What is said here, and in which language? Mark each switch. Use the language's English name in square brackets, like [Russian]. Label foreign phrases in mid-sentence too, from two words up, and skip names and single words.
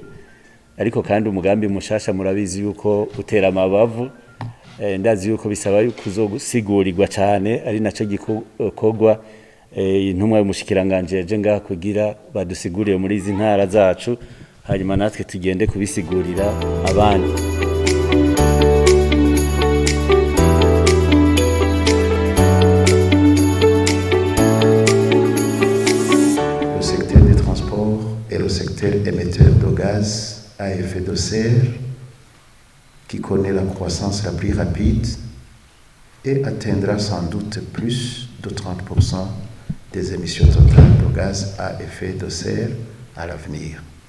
[Rundi] Ariko kandi umugambi mushasha murabizi yuko utera amabavu, ndazi yuko bisaba kuzosigurirwa cyane, ari naco gikorwa intumwa y'umushikiranganje yaje ngaha kugira badusigurire muri izi ntara zacu, hanyuma natwe tugende kubisigurira abandi. [French] Le secteur des transports est le secteur émetteur de gaz à effet de serre qui connaît la croissance la plus rapide et atteindra sans doute plus de 30% des émissions totales de gaz à effet de serre à l'avenir.